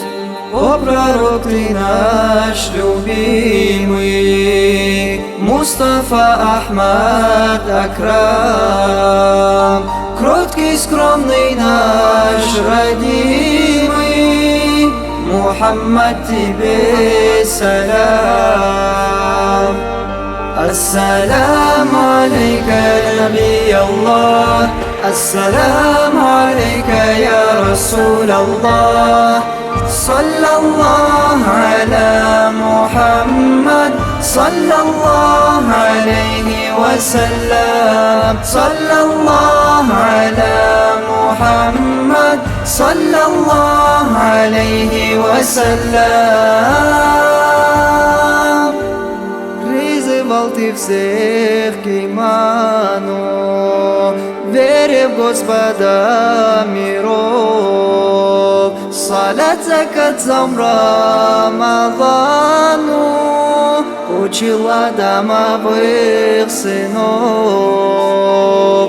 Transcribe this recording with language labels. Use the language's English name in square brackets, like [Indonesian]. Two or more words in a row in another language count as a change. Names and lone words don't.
[Russian] О, пророк ты наш любимый, Мустафа Ахмад Акрам, кроткий, скромный наш родимый, Мухаммад тебе салам. [Arabic] السلام عليك نبي الله، السلام عليك يا رسول الله. صلى الله على محمد صلى الله عليه وسلم. صلى الله على محمد صلى الله عليه وسلم. [Russian] Призывал ты всех к иману, вере в Господа миров. Салат, закат, цом Рамазану учила домовых сынов.